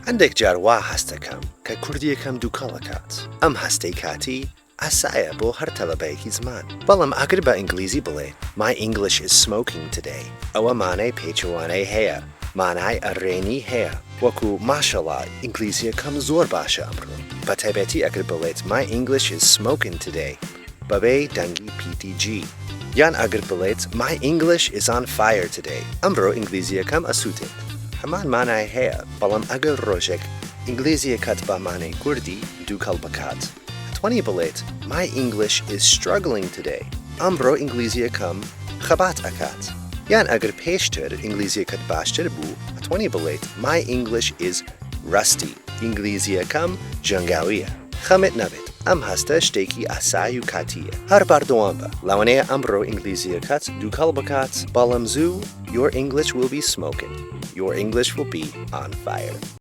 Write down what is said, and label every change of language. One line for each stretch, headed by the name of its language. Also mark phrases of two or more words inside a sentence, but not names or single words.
Central Kurdish: هەندێک جار وا هەست دەکەم کە کوردیەکەم دووکەڵ ئەکات. ئەم هەستەی کاتی ئاسایە بۆ هەر تەلەبەیەکی زمان. بەڵام ئەگەر بە ئینگلیزی بڵێ
English: My English is smoking today
Central Kurdish: ئەوە مانای پێچەوانەی هەیە، مانای ئەڕێنی هەیە. وەکو ماشەڵڵا ئینگلیزیەکەم زۆر باشە ئەمڕۆ. بە تایبەتی ئەگەر بڵێت
English: My English is smoking today
Central Kurdish: بەبێ دەنگی PTG. یان ئەگەر بڵێت
English: My English is on fire today
Central Kurdish: ئەمڕۆ ئینگلیزیەکەم ئەسووتێت. هەمان مانای هەیە، بەڵام ئەگەر ڕۆژێک ئینگلیزیەکەت بە مانای کوردی دووکەڵ بکات. توانی بڵێت
English: My English is struggling today
Central Kurdish: ئەمڕۆ ئینگلیزیەکەم خەبات ئەکات. یان ئەگەر پێشتر ئینگلیزیەکەت باشتر بوو ئەتوانی بڵێت
English: My English is rusty
Central Kurdish: ئینگلیزیەکەم جەنگاویە. خەمت نەبێت، ئەم هەستە شتێکی ئاسایی و کاتیە. هەر بەردەوام بە، لەوانەیە ئەمڕۆ ئینگلیزیەکەت دووکەڵ بکات، بەڵام زوو
English: Your English will be smoking. Your English will be on fire.